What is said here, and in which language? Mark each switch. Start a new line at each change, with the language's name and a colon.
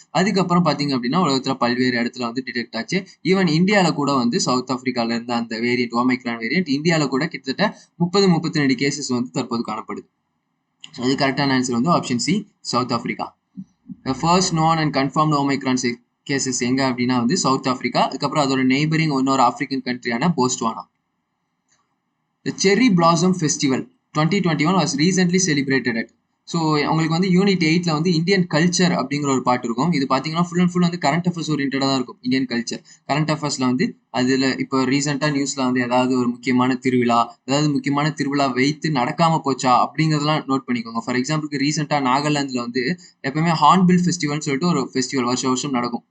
Tamil: அதுக்கப்புறம் பாத்தீங்க அப்படின்னா உலகத்துல பல்வேறு இடத்துல வந்து டிடெக்ட் ஆச்சு. ஈவன் இந்தியாவில கூட வந்து சவுத் ஆப்பிரிக்கால இருந்த அந்த வேரியன்ட் ஓமைக்ரான் வேரியன்ட் இந்தியாவில கூட கிட்டத்தட்ட 30-32 கேசஸ் வந்து தற்போது காணப்படுது. ஸோ இது கரெக்டான ஆன்சர் வந்து option C south Africa. First known and confirmed Omicron cases எங்க அப்படின்னா வந்து சவுத் ஆப்பிரிக்கா, அதுக்கப்புறம் அதோட நெய்பரிங் இன்னொரு African கண்ட்ரியான Botswana.
English: The Cherry Blossom Festival 2021 was recently celebrated at.
Tamil: So உங்களுக்கு வந்து யூனிட் 8ல வந்து இந்தியன் கல்ச்சர் அப்படிங்கிற ஒரு பாட்டு இருக்கும். இது பார்த்தீங்கன்னா ஃபுல் அண்ட் ஃபுல் வந்து கரண்ட் அஃபேர்ஸ் ஓரியன்டாக தான் இருக்கும். இந்தியன் கல்ச்சர் கரண்ட் அஃபேர்ஸ்ல வந்து அதில் இப்போ ரீசெண்டாக நியூஸ்ல வந்து ஏதாவது ஒரு முக்கியமான திருவிழா, ஏதாவது முக்கியமான திருவிழா வைத்து நடக்காம போச்சா அப்படிங்கிறதெல்லாம் நோட் பண்ணிக்கோங்க. ஃபார் எக்ஸாம்பிளுக்கு ரீசெண்டாக நாகாலாந்துல வந்து எப்பவுமே ஹார்ன்பில் ஃபெஸ்டிவல்னு சொல்லிட்டு ஒரு ஃபெஸ்டிவல் வருஷம் வருஷம் நடக்கும்.